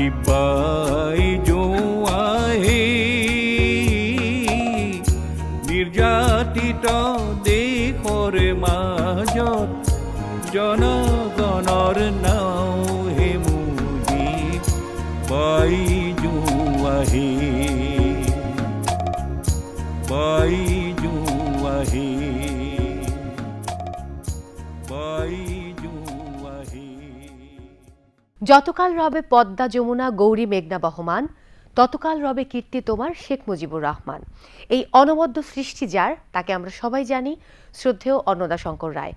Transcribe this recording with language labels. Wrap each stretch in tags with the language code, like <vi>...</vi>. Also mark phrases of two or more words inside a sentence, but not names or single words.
<as>জিব্বাই জোৱা হে নিৰ্যাতিত দেশৰ মাজত জনগণৰ নাও হে মুজিব বাই জোৱা হে বাই জোৱা হে বাই জোৱা হে।</as> <bn>যতকাল রবে পদ্মা যমুনা গৌরী মেঘনা বহমান, ততকাল রবে কীর্তি তোমার শেখ মুজিবুর রহমান। এই অনবদ্য সৃষ্টি যার, তাকে আমরা সবাই জানি, শ্রদ্ধেয় অন্নদাশঙ্কর রায়।</bn>